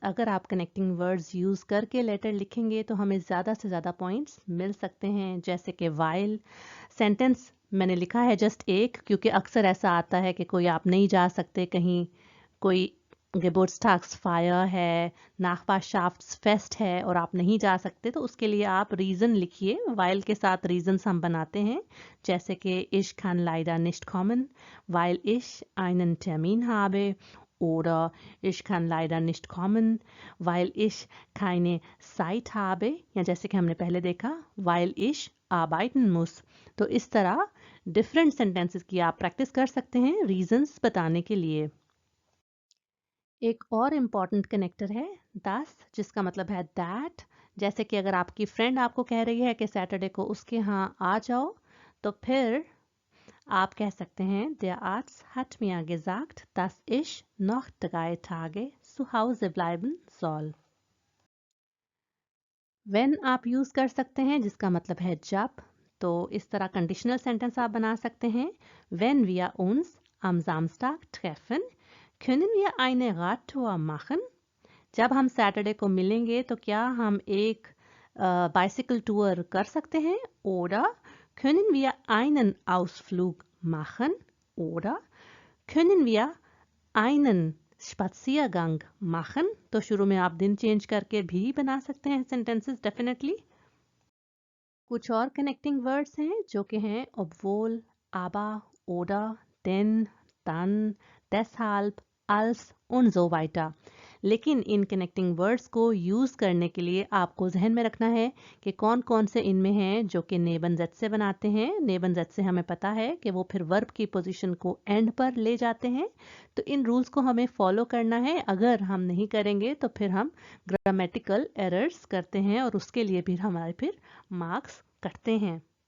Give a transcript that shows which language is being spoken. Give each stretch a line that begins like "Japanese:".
Hindi: अगर आप connecting words use करके लेटर लिखेंगे तो हमें ज़्यादा से ज़्यादा पॉइंट्स मिल सकते हैं। जैसे कि वाइल सेंटेंस मैंने लिखा है जस्ट एक, क्योंकि अक्सर ऐसा आता है कि कोई आप नहीं जा सकते कहीं, कोई Geburtstagsfeier है, Nachbarschaftsfest है और आप नहीं जा सकते, तो उसके लिए आप रीज़न लिखिए। वाइल के साथ रीजंस हम बनाते हैं, जैसे कि
German: ich kann leider nicht kommen, weil ich einen Termin habe, oder ich kann leider nicht kommen, weil ich keine Zeit habe,
Hindi: या जैसे कि हमने पहले देखा
German: weil ich arbeiten muss।
Hindi: तो इस तरह डिफरेंट सेंटेंसेस की आप प्रैक्टिस कर सकते हैं रीजंस बताने के लिए। एक और इम्पॉर्टेंट कनेक्टर है दस, जिसका मतलब है दैट। जैसे कि अगर आपकी फ्रेंड आपको कह रही है कि सैटरडे को उसके यहाँ आ जाओ, तो फिर आप कह सकते हैं
German: Der Arzt hat mir gesagt, dass ich noch 3 Tage zu Hause bleiben soll।
Hindi: When आप यूज कर सकते हैं, जिसका मतलब है जब। तो इस तरह कंडीशनल सेंटेंस आप बना सकते हैं।
German: Wenn wir uns am Samstag treffen, können wir eine Radtour machen।
Hindi: जब हम सैटरडे को मिलेंगे तो क्या हम एक बाइसिकल टूर कर सकते हैं।
German: Oder können wir einen Ausflug machen? Oder können wir einen Spaziergang machen?
Hindi: तो शुरू में आप दिन चेंज करके भी बना सकते हैं सेंटेंसेस डेफिनेटली। कुछ और कनेक्टिंग वर्ड्स हैं जो कि हैं obwohl, aber, oder, denn, dann, deshalb, als und so weiter। लेकिन इन कनेक्टिंग वर्ड्स को यूज़ करने के लिए आपको जहन में रखना है कि कौन कौन से इनमें हैं जो कि नेबन जेड से बनाते हैं। नेबन जेड से हमें पता है कि वो फिर वर्ब की पोजीशन को एंड पर ले जाते हैं। तो इन रूल्स को हमें फॉलो करना है। अगर हम नहीं करेंगे तो फिर हम ग्रामेटिकल एरर्स करते हैं और उसके लिए भी हमारे फिर मार्क्स कटते हैं।